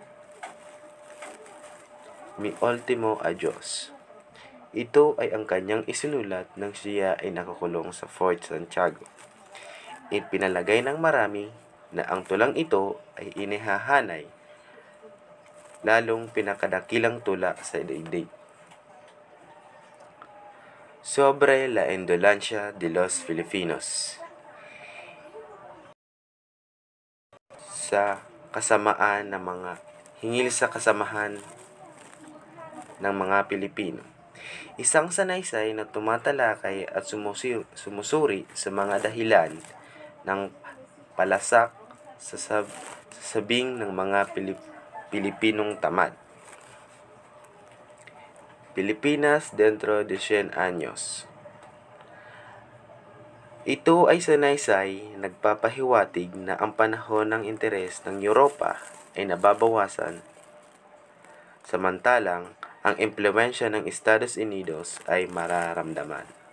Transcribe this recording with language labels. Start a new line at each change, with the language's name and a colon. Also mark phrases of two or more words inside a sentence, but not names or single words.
Filipino: Mi ultimo adios. Ito ay ang kanyang isinulat nang siya ay nakakulong sa Fort Santiago. Ipinalagay ng marami na ang tulang ito ay inihahanay, lalong pinakadakilang tula sa daigdig. Sobre la indolancia de los Filipinos. Sa kasamaan ng mga hingil sa kasamahan ng mga Pilipino. Isang sanaysay na tumatalakay at sumusuri sa mga dahilan ng palasak sa sabing ng mga Pilipinong tamad. Pilipinas dentro de 100 años. Ito ay sanaysay nagpapahiwatig na ang panahon ng interes ng Europa ay nababawasan, samantalang ang impluwensya ng Estados Unidos ay mararamdaman.